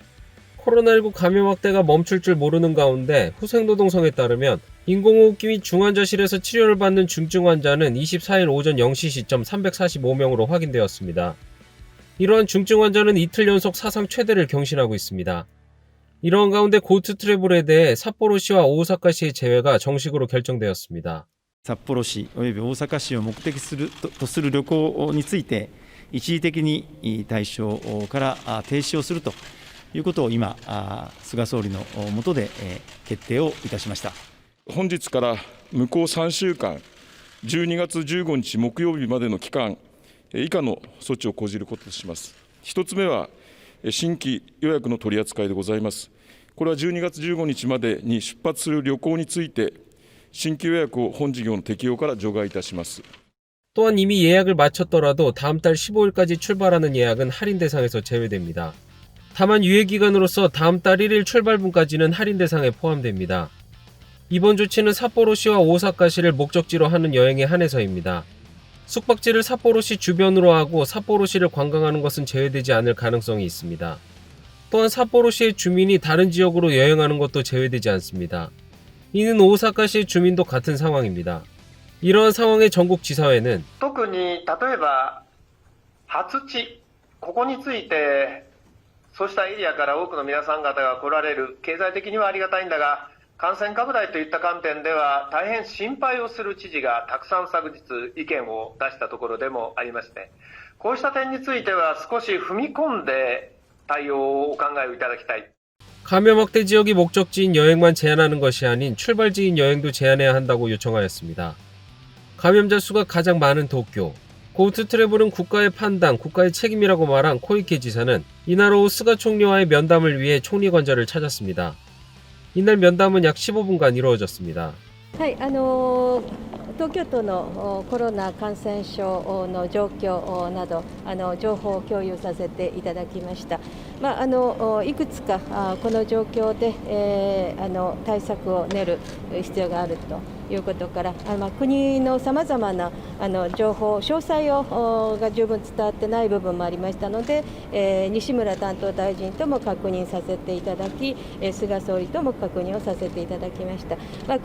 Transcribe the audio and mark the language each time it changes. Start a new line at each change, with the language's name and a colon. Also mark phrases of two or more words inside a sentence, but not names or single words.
Korean: 코로나19 감염 확대가 멈출 줄 모르는 가운데 후생노동성에 따르면 인공호흡기 및 중환자실에서 치료를 받는 중증 환자는 24일 오전 0시 시점 345명으로 확인되었습니다. 이러한 중증 환자는 이틀 연속 사상 최대를 경신하고 있습니다. 이러한 가운데 고투 트래블에 대해 삿포로시와 오사카시의 제외가 정식으로 결정되었습니다.
Japanese: 札幌市および大阪市を目的とする旅行について一時的に対象から停止をするということを今、菅総理の下で決定をいたしました。本日から向こう3週間、12月15日木曜日までの期間、以下の措置を講じることとします。1つ目は、新規予約の取り扱いでございます。これは12月15日までに出発する旅行について、新規予約を本事業の適用から除外いたします。
Korean: 또한 이미 예약을 마쳤더라도 다음 달 15일까지 출발하는 예약은 할인 대상에서 제외됩니다. 다만 유예기간으로서 다음 달 1일 출발분까지는 할인 대상에 포함됩니다. 이번 조치는 삿포로시와 오사카시를 목적지로 하는 여행에 한해서입니다. 숙박지를 삿포로시 주변으로 하고 삿포로시를 관광하는 것은 제외되지 않을 가능성이 있습니다. 또한 삿포로시의 주민이 다른 지역으로 여행하는 것도 제외되지 않습니다. 이는 오사카시의 주민도 같은 상황입니다. 이러한 상황의 전국 지사회는
Japanese: 特に例えば初地ここについてそうしたエリアから多くの皆さん方が来られる経済的にはありがたいんだが感染拡大といった観点では大変心配をする知事がたくさん昨日意見を出したところでもありまして、こうした点については少し踏み込んで対応をお考えをいただきたい。
Korean: 감염 확대 지역이 목적지인 여행만 제한하는 것이 아닌 출발지인 여행도 제한해야 한다고 요청하였습니다. 감염자 수가 가장 많은 도쿄. 고투 트래블은 국가의 판단, 국가의 책임이라고 말한 코이케 지사는 이날 오후 스가 총리와의 면담을 위해 총리 관저를 찾았습니다. 이날 면담은 약 15분간 이루어졌습니다.
Japanese: はい、東京都のコロナ感染症の状況など情報を共有させていただきました。いくつかこの状況で、対策を練る必要があるということから、国のさまざまな情報、詳細が十分伝わってない部分もありましたので、西村担当大臣とも確認させていただき、菅総理とも確認をさせていただきました。